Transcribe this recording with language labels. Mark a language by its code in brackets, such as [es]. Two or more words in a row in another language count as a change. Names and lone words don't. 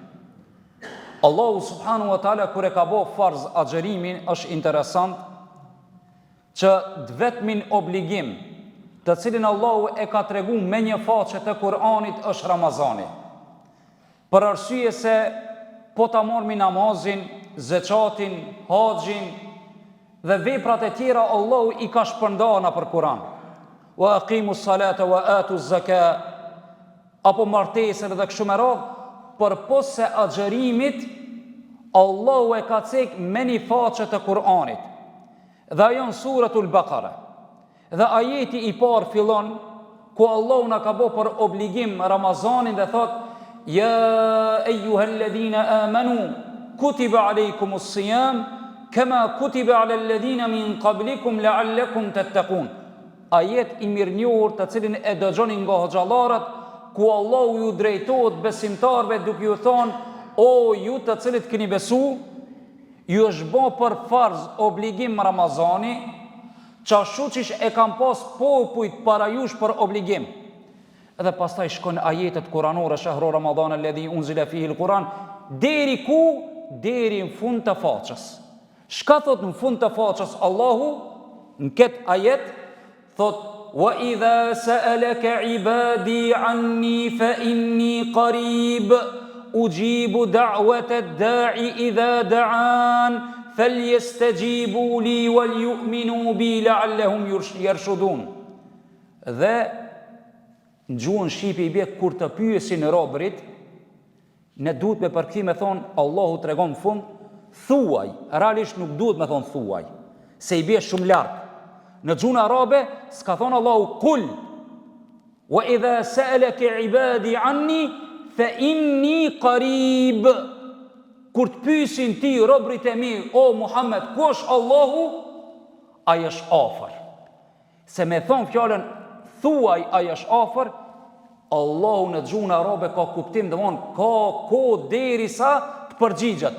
[sq] Allahu [ar] سبحانه وتعالى [sq] kur e ka bë farz agjerimin, është interesant që vetmin obligim të cilin Allahu e ka tregu me një faqe të Kur'anit është Ramazani. Për arsye se po ta marrmi namazin, zeqatin, haxhin dhe veprat e tjera Allahu i ka shpërndarë për Kur'an. [ar] وأقيموا الصلاة وآتوا الزكاة, [sq] apo martesën dhe kështu me radhë, për pose agjerimit Allahu e ka cek me një faqe të Kur'anit. Dhe ajo në suratul Baqara. Dhe ajeti i parë fillon ku Allahu na ka bë për obligim Ramazanin dhe thot: [ar] يا أيها الذين آمنوا كتب عليكم الصيام كما كتب على الذين من قبلكم لعلكم تتقون. [sq] Ajet i mirënjohur të cilin e dëgjoni nga hoxhallarët, ku Allahu ju drejtohet besimtarve duke ju thonë: o ju të cilët keni besu, ju është bë për farz obligim Ramazani, qashtu qish e kam pas popujt para jush për obligim. Edhe pastaj shkon ajetet kuranore, [ar] شهر رمضان الذي أنزل فيه القرآن, [sq] deri ku? Deri në fund të faqës. Shka thot në fund të faqës Allahu në këtë ajet? Thot: [ar] وإذا سألك عبادي عني فإني قريب أجيب دعوة الداع إذا دعان فليستجيبوا لي وليؤمنوا بي لعلهم يرشدون. [sq] Dhe në gjuhën shqipe i bie kur të pyesin robërit, ne duhet me përkthim me thon Allahu tregon në fund thuaj, realisht nuk duhet me thon thuaj, se i bie shumë larg. Në gjuhën arabe s'ka thon Allahu [ar] قل وإذا سألك عبادي عني فإني قريب. [sq] Kur të pyesin ti robrit e mi, o Muhammed, ku është Allahu? Ai është afër. Se me thon fjalën thuaj ai është afër, Allahu në gjuhën arabe ka kuptim, domthon ka kohë derisa të përgjigjet.